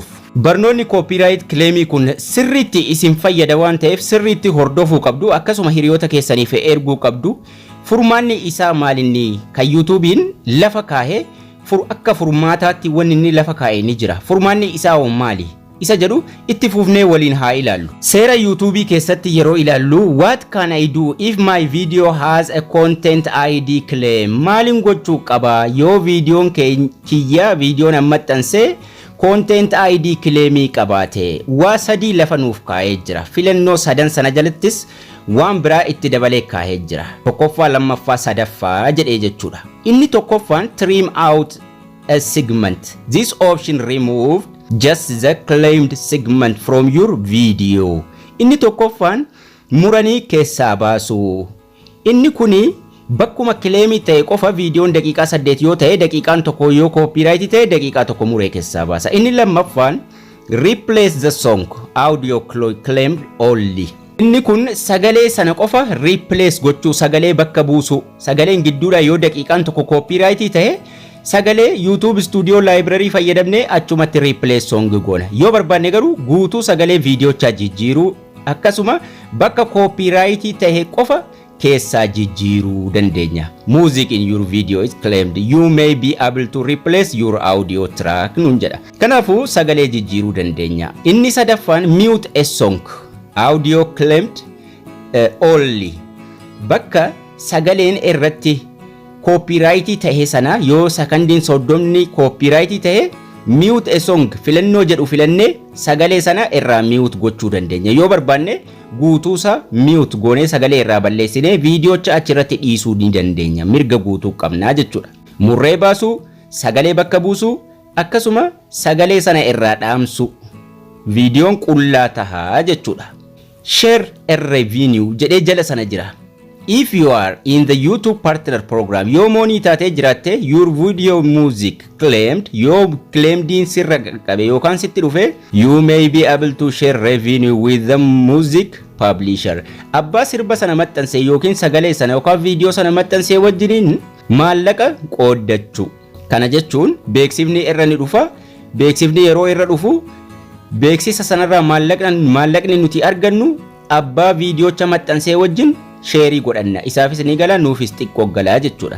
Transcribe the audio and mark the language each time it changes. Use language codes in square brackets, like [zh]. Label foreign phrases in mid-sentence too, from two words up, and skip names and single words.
[om] Barnoonni [en] copyright claim [om] kun sirriitti isin fayyada waan ta'eef sirriitti hordofuu qabdu, akkasuma hiriyoota keessaniif erguu qabdu. Furmaanni isaa maalinni kan YouTubein lafa kaa'ee akka furmaataatti wanni inni lafa kaa'ee ni jira. Furmaanni isaa maali? Isa jedhu itti fufnee waliin haa ilaallu. Seera YouTube keessatti yeroo ilaallu [en] what can I do if my video has a content ID claim? [om] Maalin gochuu qaba yoo videoon kiyya videoon maxxanse [en] content ID claim [om] qabaate? Waa sadii lafa nuuf kaa'ee jira. Filannoo sadan sana jalattis waan biraa itti dabalee kaa'ee jira. Tokkoffaa, lammaffaa, sadaffaa jedhee jechuudha. Inni tokkoffaan [en] trim out a segment. This option removed just the claimed segment from your video. [om] Inni tokkoffaan muranii keessaa baasu. Inni kuni bakkuma claim ta'e qofa videoon daqiiqaa 8 yoo ta'e daqiiqaan tokko yoo copyright ta'e daqiiqaa tokko muree keessaa baasa. Inni lammaffaan [en] replace the song audio claimed only. [om] Inni kun sagalee sana qofa replace gochuu sagalee bakka buusu sagaleen gidduudha yoo daqiiqaan tokko copyright ta'e sagalee YouTube Studio Library fayyadamne achumatti [en] replace song [om] goona yoo barbaanne garuu guutuu sagalee viidiyoocha jijjiiruu akkasuma bakka copyright ta'e qofa keessa jijjiiruu dandeenya. [en] Music in your video is claimed you may be able to replace your audio track [om] nun jedha. Kanaafuu sagalee jijjiiruu dandeenya. Inni sadaffaan [en] mute a song audio claimed only [om] bakka sagaleen irratti copyright ta'e sana yoo sakandiin soddomni copyright ta'e [en] mute a song [om] filannoo jedhu filannee sagalee sana irraa mute gochuu dandeenya yoo barbaanne guutuusa mute goonee sagalee irraa balleessinee viidiyoocha achirratti dhiisuu ni dandeenya mirga guutuu qabnaa jechuudha. Murree baasuu sagalee bakka buusuu akkasuma sagalee sana irraa dhaamsu viidiyoon qullaa tahaa jechuudha. [en] Share a revenue [om] jedhee jala sana jira. [en] If you are in the YouTube partner program, your money [om] taate jiraate [en] your video music claimed, your claimed [om] in sirra qabe yookaan sitti dhufe, [en] you may be able to share revenue with the music publisher. [om] Abbaa sirba sana maxxanse yookiin sagalee sana yookaan viidiyoo sana maxxanse wajjiniin maallaqa qooddachuu. Kana jechuun beeksifni irra ni dhufa, beeksifni yeroo irra dhufu beeksisa sanarraa maallaqni nuti argannu abbaa viidiyoocha maxxansee wajjin sheerii godhanna isaafis ni gala nuufis xiqqoo galaa jechuudha.